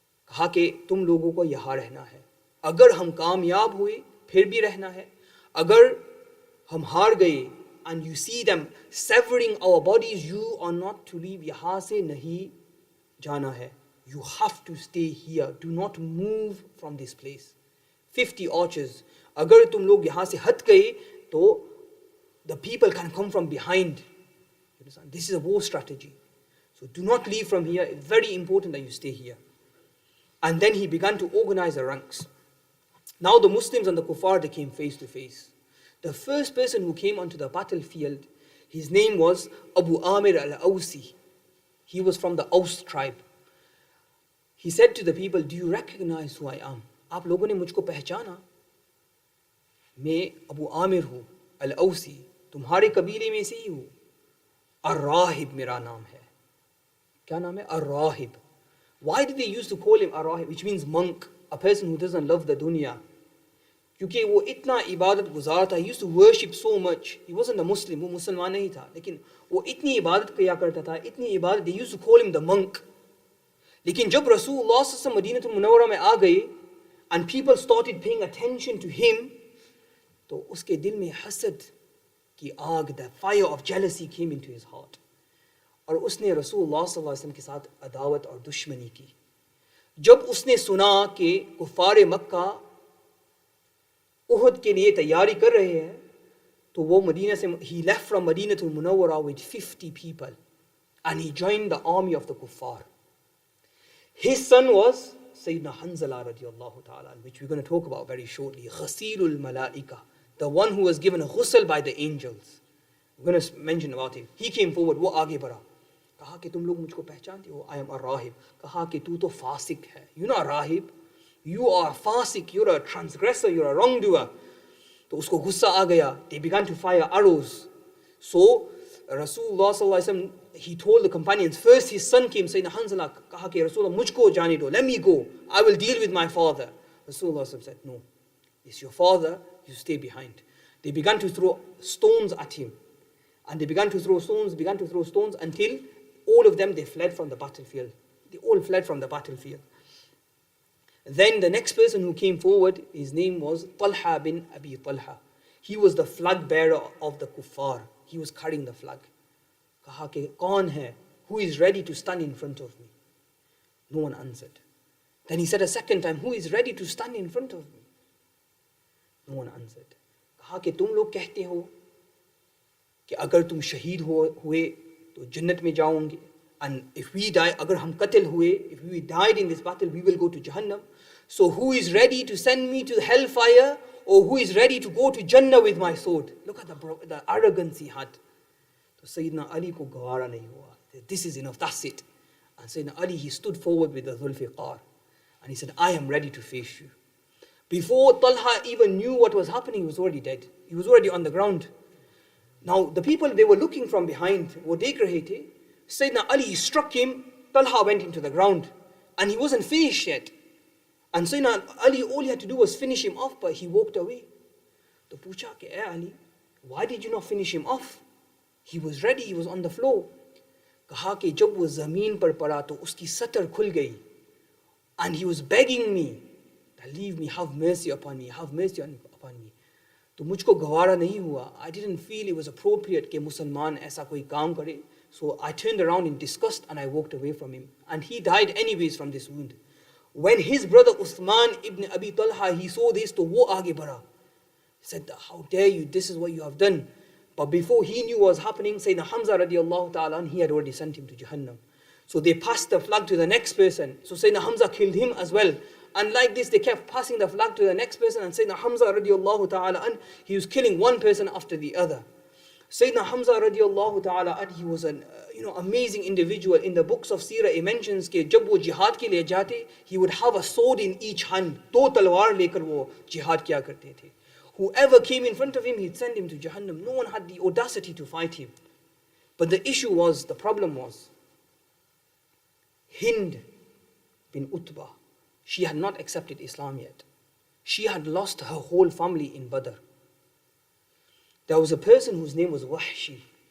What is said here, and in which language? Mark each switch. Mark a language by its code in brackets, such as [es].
[hi] कहा कि तुम लोगों को यहाँ रहना है. अगर हम कामयाब हुए, फिर भी रहना है. अगर हम हार गए, [en] and you see them severing our bodies, you are not to leave. [hi] यहाँ से नहीं जाना है. [en] You have to stay here. Do not move from this place. 50 archers. [hi] अगर तुम लोग यहाँ से हट गए, तो [en] the people can come from behind. You understand? This is a war strategy. So do not leave from here. It's very important that you stay here. And then he began to organize the ranks. Now the Muslims and the kuffar, they came face to face. The first person who came onto the battlefield, his name was Abu Amir al-Awsi. He was from the Aus tribe. He said to the people, do you recognize who I am? [hi] आप लोगों ने मुझको पहचाना? मैं अबू आमिर हूँ, al-Awsi. तुम्हारे कबीले में से ही हूँ. Ar-Rahib मेरा नाम है. क्या नाम है? Ar-Rahib. [en] Why did they used to call him Ar-Rahib, which means monk, a person who doesn't love the dunya? [hi] क्योंकि वो इतना इबादत गुजार था. [en] He used to worship so much. He wasn't a Muslim, [hi] वो मुसलमान नहीं था, लेकिन वो इतनी इबादत किया करता था, इतनी इबादत, [en] they used to call him the monk. [hi] लेकिन जब रसूलुल्लाह सल्लल्लाहु अलैहि वसल्लम मदीनतुल मुनव्वरा में आ गए [en] and people started paying attention to him, [hi] तो उसके दिल में हसद की आग, [en] the fire of jealousy came into his heart. [hi] और उसने रसूलुल्लाह सल्लल्लाहु अलैहि वसल्लम के साथ अदावत और दुश्मनी की. जब उसने सुना कि कुफार मक्का उहद के लिए तैयारी कर रहे हैं, तो वो मदीना से, [en] he left from Madinatul Munawwara with 50 people and he joined the army of the kuffar. His son was Sayyidina Hanzala radiallahu ta'ala, which we're going to talk about very shortly. Ghasilul Malaika, the one who was given a ghusl by the angels. We're going to mention about him. He came forward, [hi] वो आगे बढ़ा. कहा कि तुम लोग मुझको पहचानते हो? [en] I am a rahib. [hi] कहा कि तू तो फासिक है. [en] You're not a rahib. You are a fasik. You're a transgressor. You're a wrongdoer. [hi] तो उसको गुस्सा आ गया. [en] They began to fire arrows. So Rasulullah sallallahu alaihi wasallam, he told the companions, first his son came, Sayyidina Hanzala, [hi] कहा कि Rasulullah मुझको जाने दो, [en] let me go, I will deal with my father. Rasulullah said, no, it's your father, you stay behind. They began to throw stones at him, and they began to throw stones until all of them, they fled from the battlefield. They all fled from the battlefield. Then the next person who came forward, his name was Talha bin Abi Talha. He was the flag bearer of the kuffar. He was carrying the flag. [hi] कहा कि कौन है? [en] Who is ready to stand in front of me? No one answered. Then he said a second time, who is ready to stand in front of me? No one answered. [hi] कहा कि तुम लोग कहते हो कि अगर तुम शहीद हुए तो जन्नत में जाओगे, [en] and if we die, [hi] अगर हम कत्ल हुए, [en] if we died in this battle, we will go to Jahannam. So who is ready to send me to hellfire, or who is ready to go to Jannah with my sword? Look at the arrogance he had. So Sayyidina Ali [hi] ko gawara nahi hua. [en] This is enough, that's it. And Sayyidina Ali, he stood forward with the Zulfiqar. And he said, I am ready to face you. Before Talha even knew what was happening, he was already dead. He was already on the ground. Now the people, they were looking from behind. [hi] Wo dekh rahe the. [en] Sayyidina Ali struck him. Talha went into the ground. And he wasn't finished yet. And Sayyidina Ali, all he had to do was finish him off, but he walked away. [hi] To pucha ke, [en] Ali, why did you not finish him off? He was ready, he was on the floor. [hi] कहा कि जब वो ज़मीन पर पड़ा तो उसकी सतर खुल गई. [en] And he was begging me, leave me, have mercy upon me, have mercy upon me. [hi] तो मुझको गवारा नहीं हुआ. [en] I didn't feel it was appropriate [hi] कि मुसलमान ऐसा कोई काम करे. [en] So I turned around in disgust and I walked away from him. And he died anyways from this wound. When his brother Uthman ibn Abi Talha, he saw this, [hi] तो वो आगे बढ़ा. [en] He said, how dare you, this is what you have done. But before he knew what was happening, Sayyidina Hamza radiallahu ta'ala, he had already sent him to Jahannam. So they passed the flag to the next person. So Sayyidina Hamza killed him as well. And like this, they kept passing the flag to the next person. And Sayyidina Hamza radiallahu ta'ala, he was killing one person after the other. Sayyidina Hamza radiallahu ta'ala, he was an amazing individual. In the books of Seerah, it mentions that [hi] जब वो jihad के लिए जाते, [en] he would have a sword in each hand. [hi] दो तलवार लेकर वो jihad किया करते थे. [en] Whoever came in front of him, he'd send him to Jahannam. No one had the audacity to fight him. But the problem was, Hind bin Utbah, she had not accepted Islam yet. She had lost her whole family in Badr. There was a person whose name was Wahshi.